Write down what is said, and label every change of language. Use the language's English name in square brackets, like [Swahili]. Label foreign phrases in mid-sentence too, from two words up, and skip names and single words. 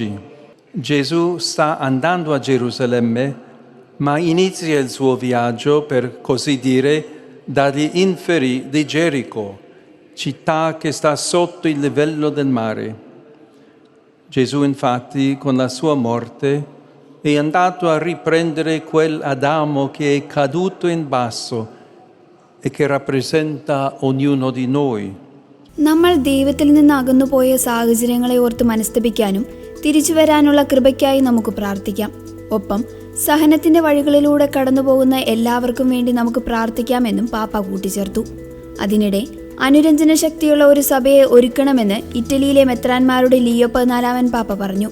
[Italian] Gesù sta andando a Gerusalemme, ma inizia il suo viaggio, per così dire, dagli inferi di Gerico, città che sta sotto il livello del mare. Gesù, infatti, con la sua morte, è andato a riprendere quel Adamo che è caduto in basso e che rappresenta ognuno di noi. [Malayalam] നമ്മൾ ദൈവത്തിൽ നിന്ന് അകന്നുപോയ സാഹചര്യങ്ങളെ ഓർത്ത് മനസ്തപിക്കാനും തിരിച്ചു വരാനുള്ള കൃപയ്ക്കായി നമുക്ക് പ്രാർത്ഥിക്കാം. ഒപ്പം സഹനത്തിന്റെ വഴികളിലൂടെ കടന്നുപോകുന്ന എല്ലാവർക്കും വേണ്ടി നമുക്ക് പ്രാർത്ഥിക്കാമെന്നും പാപ്പ കൂട്ടിച്ചേർത്തു. അതിനിടെ അനുരഞ്ജന ശക്തിയുള്ള ഒരു സഭയെ ഒരുക്കണമെന്ന് ഇറ്റലിയിലെ മെത്രാന്മാരുടെ ലിയോ 14 പാപ്പ പറഞ്ഞു.